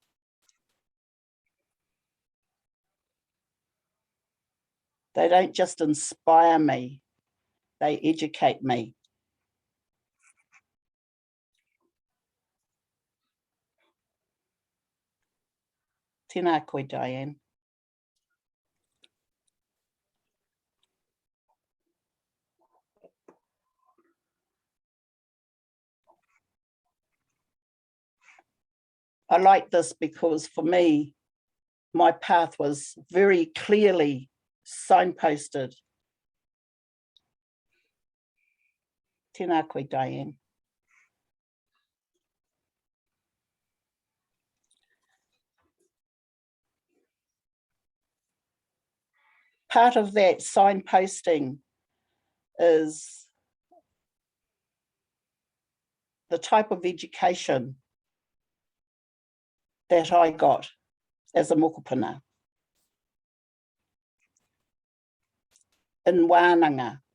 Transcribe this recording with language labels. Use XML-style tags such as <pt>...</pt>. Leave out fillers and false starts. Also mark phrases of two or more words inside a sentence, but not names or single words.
<en>They don't just inspire me, they educate me.</en> <mi>Tēnā koe, Diane.</mi> <en>I like this because for me, my path was very clearly signposted.</en> <mi>Tēnā koe, Diane.</mi> <en>Part of that signposting is the type of education that I got as a mokopuna in Wānanga.</en>